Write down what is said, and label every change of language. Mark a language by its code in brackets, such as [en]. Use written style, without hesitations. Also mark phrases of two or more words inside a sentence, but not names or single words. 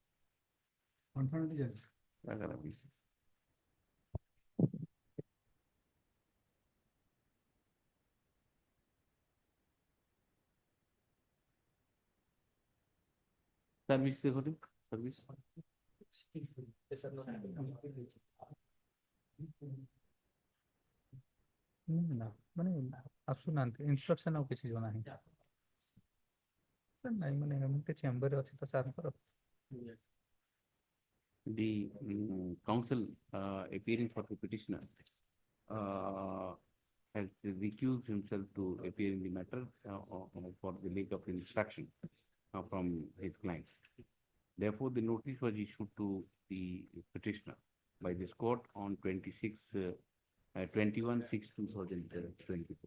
[en] Service service. [or] ମାନେ ଆସୁନାହାନ୍ତି ଇନଷ୍ଟ୍ରକ୍ସନ ଆଉ କିଛି ଜଣା ନାହିଁ ନାଇଁ ମାନେ ଏମିତି ଚେମ୍ବରରେ ଅଛି ତ ସାର୍ଙ୍କର [en] The counsel appearing for the petitioner has recused himself to appear in the matter for the lack of instruction. from his clients. Therefore, the notice was issued to the petitioner by this court on 21/6/2024.